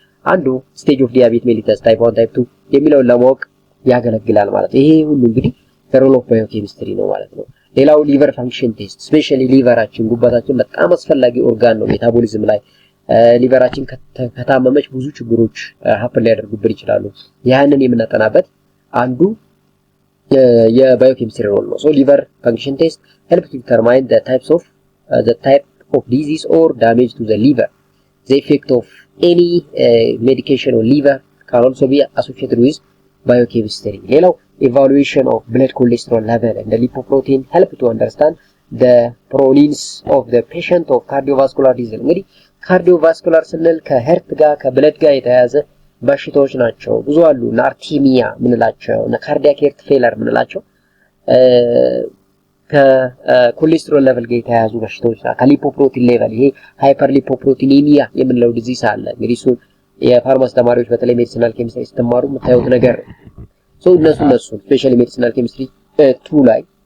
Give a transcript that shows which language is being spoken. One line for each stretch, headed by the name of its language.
Amharic: አንዱ ስቴጅ ኦፍ ዲያቤት ሜሊተስ ታይፕ 1 ታይፕ 2 የሚለውን ለማወቅ ያገለግላል ማለት ነው። ይሄ ሁሉ እንግዲህ ሮል ኦፍ ባዮኬሚስትሪ ነው ማለት ነው። ሌላው ሊቨር ፋንክሽን ቴስት ስፔሻሊ ሊቨራችን ጉበታችን በጣም አስፈላጊ ኦርጋን ነው ሜታቦሊዝም ላይ ሊቨራችን ከታመመች ብዙ ችግሮች ሀፕን ሊያደርጉብን ይችላሉ። ያንን የምናጠናበት አንዱ የባዮኬሚስትሪ ሮል ነው። ሶ ሊቨር ፋንክሽን ቴስት
English: help to determine the type of disease or damage to the liver. The effect of any medication on liver can also be associated with biochemistry.
Amharic: ሌላው
English: evaluation of blood cholesterol level and the lipoprotein help to understand the provenance of the patient of cardiovascular disease.
Amharic: እንግዲህ ካርዲዮቫስኩላር ስንል ከሄርት ጋር ከብለድ ጋር የተያያዘ በሽታዎች ናቸው። ብዙ አሉ። አርቲሚያ ምንላቸው እና ካርዲያክ ሄርት ፌለር ምንላቸው ከኮሌስትሮል ሌቨል ጋር የተያያዙ በሽታዎች ናቸው። ከሊፖፕሮቲን ሌቨል ይሄ ሃይፐር ሊፖፕሮቲኔሚያ የምንለው ዲዚዝ አለ። እንግዲህ እሱ የፋርማሲ ተማሪዎች በተለይ ሜዲሲናል ኬሚስትሪ ስትማሩ የምታዩት ነገር ሶ እነሱ ስፔሻሊ ሜዲሲናል ኬሚስትሪ 2 ላይ